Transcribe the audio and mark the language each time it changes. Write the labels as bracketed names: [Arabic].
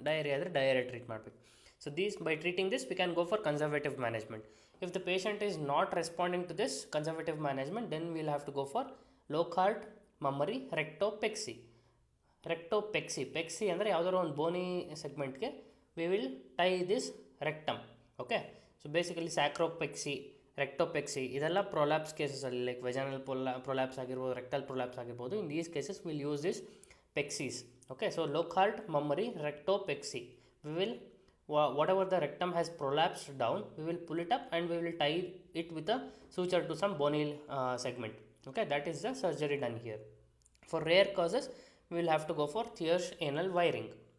[Kannada] Diarrhea adre diarrhea treat ಮಾಡಬೇಕು. [English] So these, by treating this, we can go for conservative management. If the patient is not responding to this conservative management, then we'll have to go for Lockhart mammary rectopexy. [Kannada] Pexy ಅಂದರೆ ಯಾವುದಾದ್ರು ಒಂದು Boney ಸೆಗ್ಮೆಂಟ್ಗೆ [English] we will tie this rectum. [Kannada] Okay, so basically sacropexy, rectopexy, ಇದೆಲ್ಲ prolapse ಕೇಸಸಲ್ಲಿ like vaginal prolapse ಆಗಿರ್ಬೋದು, rectal prolapse ಆಗಿರ್ಬೋದು. [English] In these cases will use this pexies. Okay, so Lockhart mammary rectopexy, we will whatever the rectum has prolapsed down, we will pull it up and we will tie it with a suture to some bony segment. Okay, that is the surgery done here. For rare causes, we will have to go for Thier's anal wiring.